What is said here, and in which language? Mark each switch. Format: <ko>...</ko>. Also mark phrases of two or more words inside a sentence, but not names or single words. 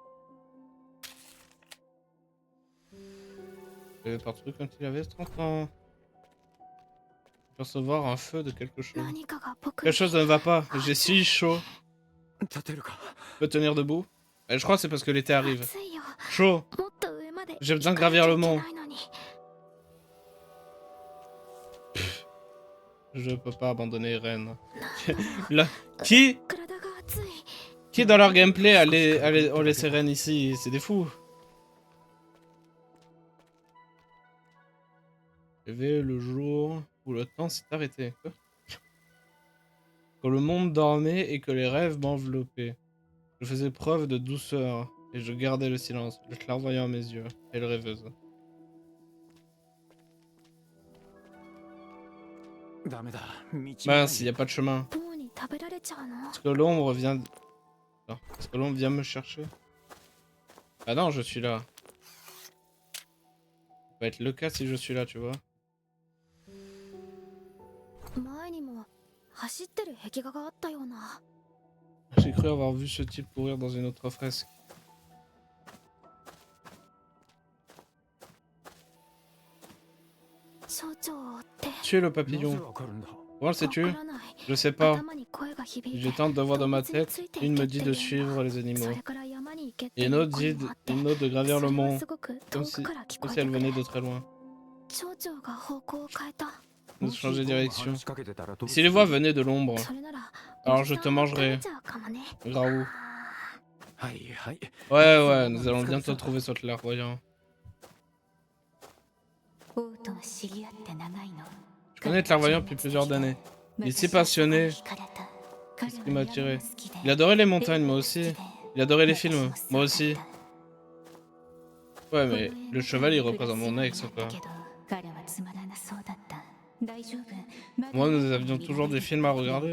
<fr>Il avait pas truc quand il avait 30 ans. Percevoir un feu de quelque chose.</fr> <ja>何かが僕</ja> <fr>Quelque chose ne va pas. J'ai si chaud.</fr> <ja>立てるか</ja> <fr>Je peux tenir debout? Je crois que c'est parce que l'été arrive.</fr> <ja>暑いよ</ja> <fr>Chaud.</fr> <ja>もっと上まで</ja> <fr>J'ai besoin de</fr> <ja>行かなきゃ</ja> <fr>gravir le</fr> <ja>いけ</ja> <fr>mont.</fr> <ja>ないのに</ja> <fr>Je peux pas abandonner Ren. Là, qui</fr> <ja>体が熱い</ja> <fr>Qui dans leur gameplay ont laissé Ren ici? C'est des fous. Il y avait le jour où le temps s'est arrêté. Quoi? Quand le monde dormait et que les rêves m'enveloppaient. Je faisais preuve de douceur et je gardais le silence, le clairvoyant à mes yeux, et le rêveuse.</fr> <ja>ダメだ道がない</ja> <fr>Mince, il n'y a pas de chemin.</fr> <ja>ボウに食べられちゃうの</ja> <fr>Est-ce que l'ombre vient... Non. Est-ce que l'ombre vient me chercher? Ah non, je suis là. Ça va être le cas si je suis là, tu vois.</fr> <ja>前にも走ってる壁画があったような</ja> <fr>J'ai cru avoir vu ce type courir dans une autre fresque.</fr> <ja>蝶々って</ja> <fr>Tu es le</fr> <ja>なぜ</ja> <fr>papillon.</fr> <ja>わかるんだ</ja> <fr>Comment le sais-tu?</fr> <ja>わからない</ja> <fr>Je sais pas.</fr> <ja>頭に声が響い</ja> <fr>Je</fr> <ja>て</ja> <fr>tente de voir dans ma</fr> <ja>動物に</ja> <fr>tête.</fr> <ja>ついて</ja> <fr>Une</fr> <ja>いけ</ja> <fr>me</fr> <ja>って</ja> <fr>dit</fr> <ja>言</ja> <fr>de</fr> <ja>う</ja> <fr>suivre les</fr> <ja>そ</ja> <fr>animaux.</fr> <ja>れから山に行けって</ja> <fr>Et</fr> <ja>い</ja> <fr>une</fr> <ja>う</ja> <fr>autre</fr> <ja>声</ja> <fr>dit,</fr> <ja>もあって</ja> <fr>une autre de gravir</fr> <ja>そ</ja> <fr>le</fr> <ja>れは</ja> <fr>mont.</fr> <ja>すごく</ja> <fr>Comme</fr> <ja>遠</ja> <fr>si,</fr> <ja>くから聞こ</ja> <fr>comme</fr> <ja>え</ja> <fr>si</fr> <ja>て</ja> <fr>elle</fr> <ja>くる</ja> <fr>venait de très loin.</fr> <ja>蝶々が方向を変えた</ja> <fr>De</fr> <ja>もし</ja> <fr>changer de</fr> <ja>話</ja> <fr>direction.</fr> <ja>しかけてたらどう</ja> <fr>Si</fr> <ja>す</ja> <fr>les</fr> <ja>る</ja> <fr>voix venaient de l'ombre,</fr> <ja>それなら</ja> <fr>alors</fr> <ja>おじ</ja> <fr>je</fr> <ja>さ</ja> <fr>te</fr> <ja>んが食べ</ja> <fr>mangerai.</fr> <ja>ちゃうかもね</ja> <fr>Graou.</fr> <ja>はいはい</ja> <fr>Ouais, ouais, nous allons bientôt trouver ce clairvoyant.</fr> <ja>王とは知り合って長いの。</ja> <fr>Je connais le clairvoyant depuis plusieurs années. Il est si passionné. C'est ce qui m'a attiré. Il adorait les montagnes, moi aussi. Il adorait les films, moi aussi. Ouais, mais le cheval, il représente mon ex, quoi. Moi, nous avions toujours des films à regarder.</fr>